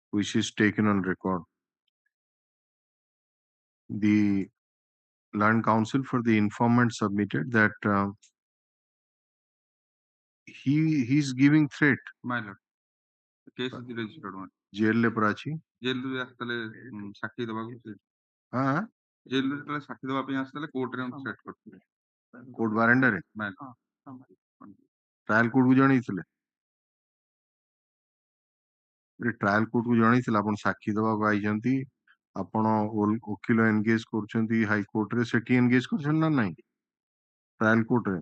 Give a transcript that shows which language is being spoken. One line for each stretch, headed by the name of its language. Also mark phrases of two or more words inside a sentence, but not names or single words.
English: which is taken on record. The learned counsel for the informant submitted that he is giving threat. My lord. The case is registered one. Jail le prachi.
Odia: Jail ରୁ ଆସିଥିଲେ ସାକ୍ଷୀ ଦେବାକୁ ସେ हाँ jail ରୁ ଯେତେବେଳେ ସାକ୍ଷୀ ଦେବା ପାଇଁ ଆସିଥିଲେ କୋର୍ଟ ରେ ସେଟ୍ କରିଥିଲେ. କୋର୍ଟ ବାରଣ୍ଡାରେ
English: My
Odia: ଟ୍ରାଏଲ କୋର୍ଟ କୁ ଜଣେଇଥିଲେ ଟ୍ରାଏଲ କୋର୍ଟ କୁ ଜଣେଇଥିଲେ ଆପଣ ସାକ୍ଷୀ ଦେବାକୁ ଆଇଛନ୍ତି ଆପଣ ଓକିଲ ଏନଗେଜ କରୁଛନ୍ତି ହାଇକୋର୍ଟ ରେ ସେଠି ଏନଗେଜ କରୁଛନ୍ତି ନା ନାହିଁ ଟ୍ରାଏଲ କୋର୍ଟ ରେ